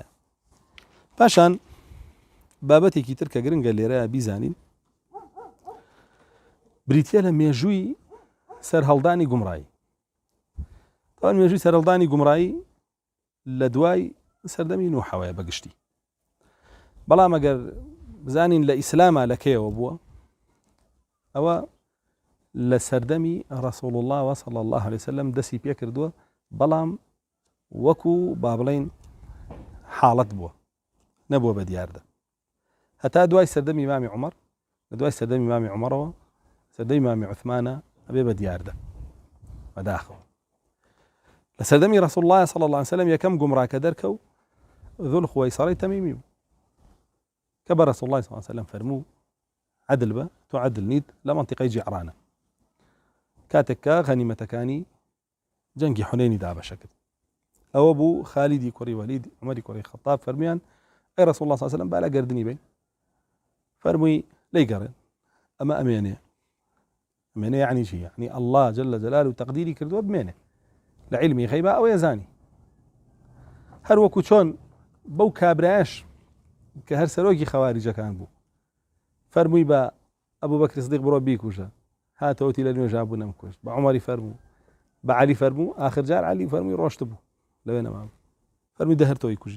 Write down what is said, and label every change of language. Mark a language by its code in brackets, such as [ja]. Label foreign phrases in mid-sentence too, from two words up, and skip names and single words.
[ckb] پاشان بابەتێکی تر کە گرنگە لێرەیە بیزانین بریتیە لە مێژووی سەرهەڵدانی گومڕایی. تاوان مێژووی سەرهەڵدانی گومڕایی لە دوای سەردەمی نوحەوەیە بەگشتی، بەڵام ئەگەر بزانین لە ئیسلامە لەکەیەوە بووە ئەوە لە سەردەمی ڕەسوڵ الله [ar] صلی الله عليه وسلم [ckb] دەستی پێ کردووە، بەڵام وەکو با بڵێن حاڵەت بووە نەبووە بە دیاردە هەتا دوای سەردەمی ئیمامی عومەر، لە دوای سەردەمی ئیمامی عومەرەوە سەردەمی ئیمامی عوثمانە ئەبێ بە دیاردە بەداخەوە. لە سەردەمی ڕەسوڵ الله [ar] صلی الله عليه وسلم [ckb] یەکەم گومڕاکە دەرکەوت ذو الخوەیسەڕەی تەمیمی بوو کە بە ڕەسوڵ الله [ar] صلی الله عليه وسلم [ckb] فەرموو عەدل بە تۆ عەدل نیت لە مەنتیقەی جیعرانە، کاتێک کە غەنیمەتەکانی جەنگی حونەینی دابەشە کرد. ئەوە بوو خالیدی کوڕی وەلید عومەری کوڕی خەتاب فەرمیان ئەی ڕەسوڵ الله [ar] صلی الله عليه وسلم [ckb] با لە گەردنی بین، فەرمووی لێی گەڕێن ئەمە ئەمێنێ یعنی چی؟ یعنی [ar] الله جل جلاله [ckb] تەقدیری کردووە بمێنێ لە عیلمی غەیبا ئەوەیە زانی. هەر وەکو چۆن بەو کابرایەش کە هەر سەرۆکی خەواریجەکان بوو فەرمووی بە ئەبوو بەکر سدیق بڕۆ بیکوژە، هاتەوەتی لە نوێژا بوو نەمکوشت، بە عومەری فەرموو، بە عەلی فەرموو، آخر جار عەلی فەرمووی ڕۆشت بوو لەوێ نەمام، فەرمووی دە هەر تۆی کوژی.